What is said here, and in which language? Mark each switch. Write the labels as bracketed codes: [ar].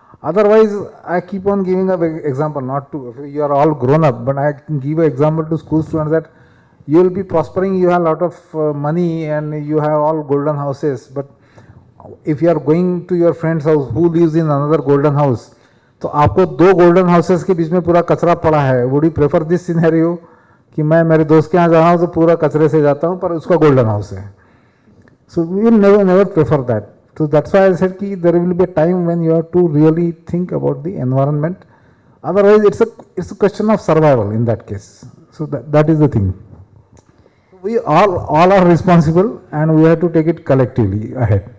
[en] Otherwise, I keep on giving an example, not to, you are all grown up, but I can give an example to school students that you will be prospering, you have a lot of money and you have all golden houses, but if you are going to your friend's house who lives in another golden house, [hi] तो आपको 2 golden houses के बीच में पूरा कचरा पड़ा है. [en] Would you prefer this scenario [hi] कि मैं मेरे दोस्त के यहाँ जा रहा हूँ तो पूरा कचरे से जाता हूँ पर उसका गोल्डन हाउस है. [en] So we will never prefer that. So that's why I said कि there will be a time when you have to really think about the environment. Otherwise, it's a question of survival in that case. So that is the thing. We all are responsible and we have to take it collectively ahead.